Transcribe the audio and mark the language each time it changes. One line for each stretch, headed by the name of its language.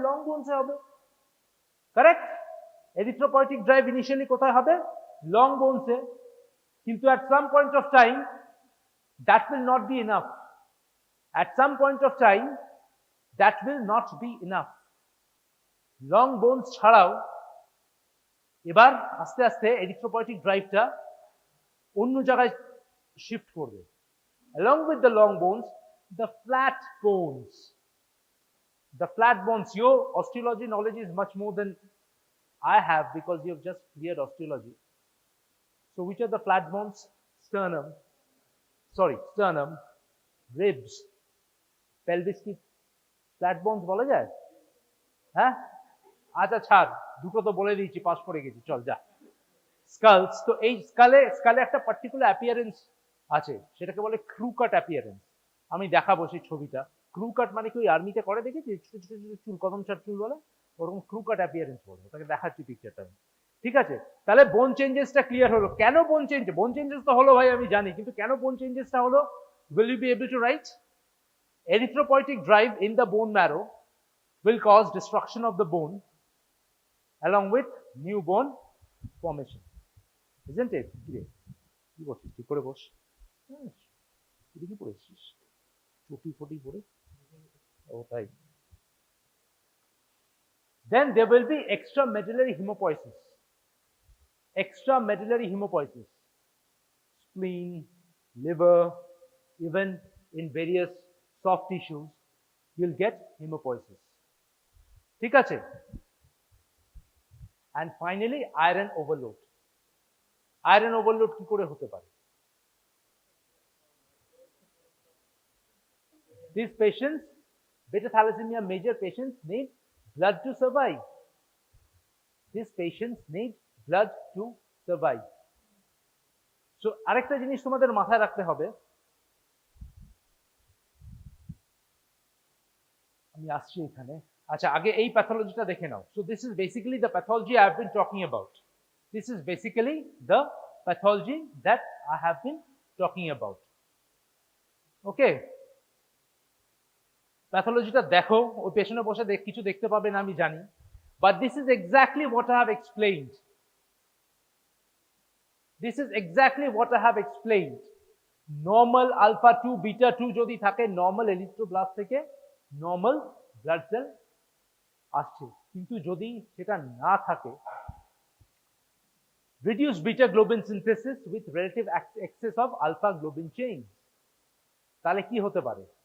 English: long bones এ হবে, correct? Erythropoietic drive initially
Bangla: কোথায় হবে?
English: long bones এ,
Bangla: কিন্তু
English: at some point of time that will not be enough. At some point of time, that will not be enough.
Bangla: Long bones ছাড়াও এবার আস্তে আস্তে erythropoietic driveটা অন্য জায়গায় শিফট করবে।
English: Along with the long bones, the flat bones. The flat bones, your osteology knowledge is much more than I have because you have just cleared osteology. So which are the flat bones? Sternum, ribs, pelvis কি flat bones
Bangla: বলা যায়? হ্যাঁ? আচ্ছা ছাড়, দুটো তো বলে দিয়েছি, পাস করে গেছি, চল যা। স্কালস, তো এই স্কালে একটা পার্টিকুলার অ্যাপিয়ারেন্স আছে, সেটাকে বলে ক্রু কাট অ্যাপিয়ারেন্স। আমি দেখাবো সেই ছবিটা। ক্রু কাট মানে কি ওই আর্মিতে করে দেখেছি, ছোট ছোট ছোট চুল, কদম চার চুল বলে, ওরকম ক্রু কাট অ্যাপিয়ারেন্স বলবো, তাকে দেখাচ্ছি পিকচারটা। ঠিক আছে, তাহলে বোন চেঞ্জেসটা ক্লিয়ার হলো। কেন বোন চেঞ্জেস তো হলো ভাই আমি জানি, কিন্তু কেন বোন চেঞ্জেসটা হলো?
English: Will you be able to write? Erythropoietic drive in the bone marrow will cause destruction of the bone along with new bone formation, isn't it?
Bangla: কি করছিস? ঠিক করে বস। তুই কি পড়েছিস? চটি ফটি পড়ে? ও তাই।
English: Then there will be extramedullary hemopoiesis. Extramedullary hemopoiesis. Spleen, liver, even in various soft tissues, you'll get hemopoiesis.
Bangla: ঠিক আছে?
English: And finally, iron overload.
Bangla: Iron overload কি করে হতে পারে?
English: These patients, beta thalassemia major patients, need blood to survive. These patients need blood to survive.
Bangla: So আরেকটা জিনিস তোমাদের মাথায় রাখতে হবে, আমি আসছি এখানে। আচ্ছা, আগে এই প্যাথোলজিটা দেখে নাও।
English: So this is basically the pathology I have been talking about. This is basically the pathology that I have been talking about.
Bangla: Okay, প্যাথোলজিটা দেখো, ওই পেছনে বসে কিছু দেখতে পাবে না আমি জানি,
English: but this is exactly what I have explained. This is exactly what I have explained. Normal alpha 2 beta 2
Bangla: যদি থাকে,
English: normal erythroblast থেকে normal blood cell আসছে,
Bangla: কিন্তু যদি সেটা না থাকে,
English: reduced beta globin synthesis with relative excess of alpha globin chain,
Bangla: তাহলে কি হতে পারে?